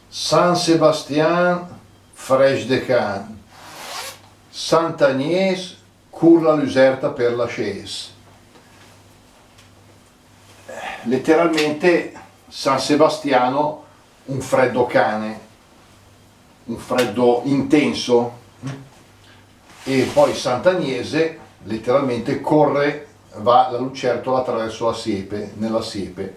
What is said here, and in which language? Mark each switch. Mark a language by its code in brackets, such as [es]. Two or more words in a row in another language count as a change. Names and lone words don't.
[oc] Saint-Sébastien, Frêche de Can, Sant'Agnès, court la Luserta per la Chaise. [it] Letteralmente San Sebastiano, un freddo cane, un freddo intenso, e poi Sant'Agnese, letteralmente corre, va la lucertola attraverso la siepe, nella siepe.